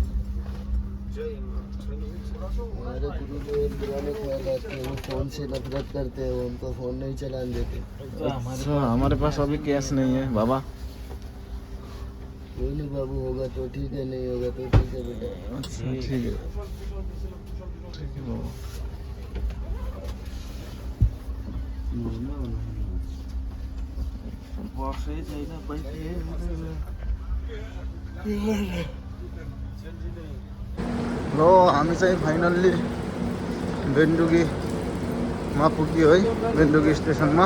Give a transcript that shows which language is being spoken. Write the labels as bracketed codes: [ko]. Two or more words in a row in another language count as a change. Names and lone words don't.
[hi] हमारे गुरु जो पुराने ख्याल आते हैं, वो फोन से नफरत करते हैं, वो उनको फोन नहीं चलाने देते। अच्छा, हमारे पास अभी कैश नहीं है बाबा। कोई नहीं बाबू, होगा तो ठीक है, नहीं होगा तो ठीक है बेटा। अच्छा, ठीक है, ठीक है बाबा। [ne] बसै छैन, पैसा र हामी चाहिँ फाइनल्ली बेन्डुकीमा पुग्यो है, बेन्डुकी स्टेसनमा।